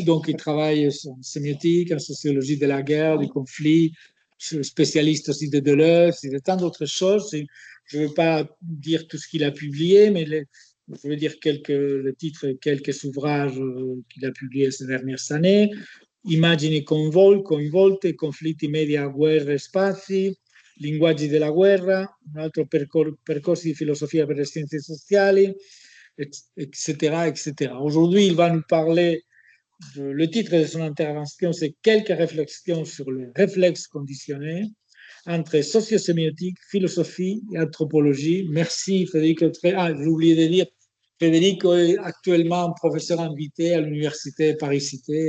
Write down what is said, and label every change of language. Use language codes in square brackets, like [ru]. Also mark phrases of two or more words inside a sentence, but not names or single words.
[fr] Donc, il travaille en sémiotique, en sociologie de la guerre, du conflit, spécialiste aussi de Deleuze et de tant d'autres choses. Je ne veux pas dire tout ce qu'il a publié, mais je veux dire le titre de quelques ouvrages qu'il a publiés ces dernières années. [it] Immagini coinvolte, conflitti media, guerre e spazi, linguaggi della guerra, un altro percorsi di filosofia per le scienze sociali, [fr] etc., etc. Aujourd'hui, il va nous parler, le titre de son intervention, c'est quelques réflexions sur les réflexes conditionnés entre sociosémiotique, philosophie et anthropologie. Merci Federico. J'ai oublié de dire, Federico est actuellement professeur invité à l'université Paris-Cité.